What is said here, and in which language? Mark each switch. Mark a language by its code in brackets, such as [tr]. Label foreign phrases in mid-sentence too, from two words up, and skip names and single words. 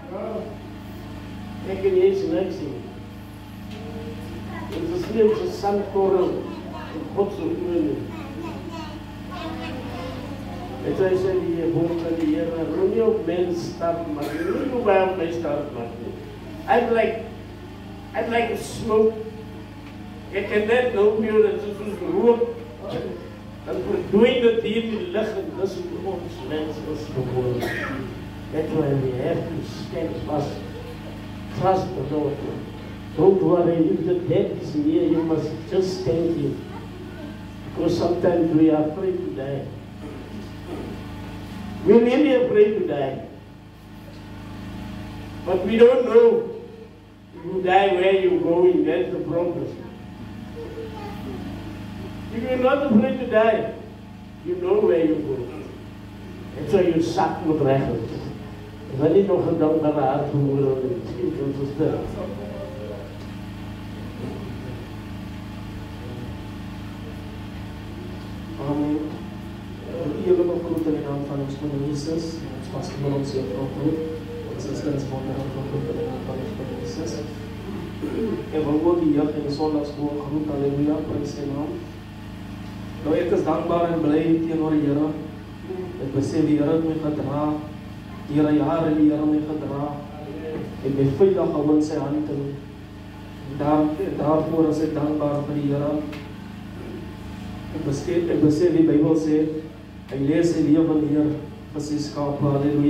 [af] Ek en jy is niks nie. Dit is nie ons sandkorrel in God se oë nie. Het hy sê die woord van die Here, roem nie op mens stap, maar roem nie op my stap maak nie. [en] I'd like to smoke. Ek kan net nou meer dat soos rook, dan verdwyn dit hier in die lig en dis hoe ons mens is geworden. That's why we have to stand fast. Trust the Lord. Don't worry if the death is near, you must just stand here. Because sometimes we are afraid to die. We're really afraid to die. But we don't know if you die where you're going, that's the problem. If you're not afraid to die, you know where you're going. And so you [af] sak moet regel. Is dat nie nog 'n dankbare hart vermoed of iets ons verstel? [nl] Hier wil ik groeten in de naam van ons Heer Jezus. [af] Ons was gewoon ons Heer groet. Ons is [nl] in de naam van Heer Jezus. En we wil die jeugd in de zondagschool groet. Halleluja, prijs zijn naam. [af] Nou, ik is dankbaar en blij teenoor die Here. Ik besef die Here het my gedra. Die Here jare die Here my gedra. [nl] Ik ben veilig [af] al in sy hand en daarvoor is ek dankbaar vir die Here. Ek besef die Bybel sê, hy lees sy lewe neer vir sy skape, halleluja.